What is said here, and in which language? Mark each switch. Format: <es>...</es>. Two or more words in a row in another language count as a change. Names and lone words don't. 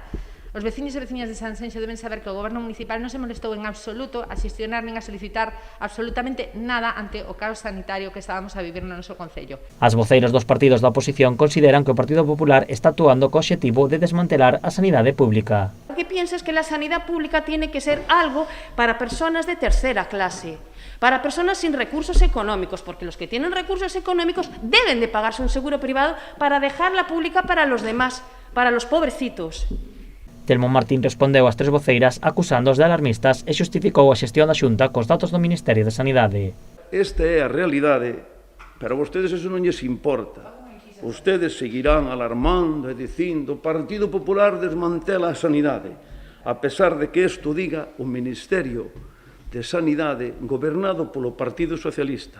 <gl>Os veciños e veciñas de Sanxenxo deben saber que o Goberno municipal non se molestou en absoluto a xestionar nin a solicitar absolutamente nada ante o caos sanitario que estábamos a vivir no noso concello. As voceiras dos partidos da oposición consideran que o Partido Popular está actuando co obxectivo de desmantelar a sanidade pública.</gl> <es>¿Qué piensas que la sanidad pública tiene que ser algo para personas de tercera clase? Para personas sin recursos económicos, porque los que tienen recursos económicos deben de pagarse un seguro privado para dejarla pública para los demás, para los pobrecitos.</es> <gl>Telmo Martín respondeu ás 3 voceiras acusándoos de alarmistas e xustificou a xestión da Xunta cos datos do Ministerio de Sanidade. Esta é a realidade, pero a vostedes eso non lles importa. Vostedes seguirán alarmando e dicindo o Partido Popular desmantela a sanidade, a pesar de que isto diga o Ministerio de Sanidade gobernado polo Partido Socialista.</gl>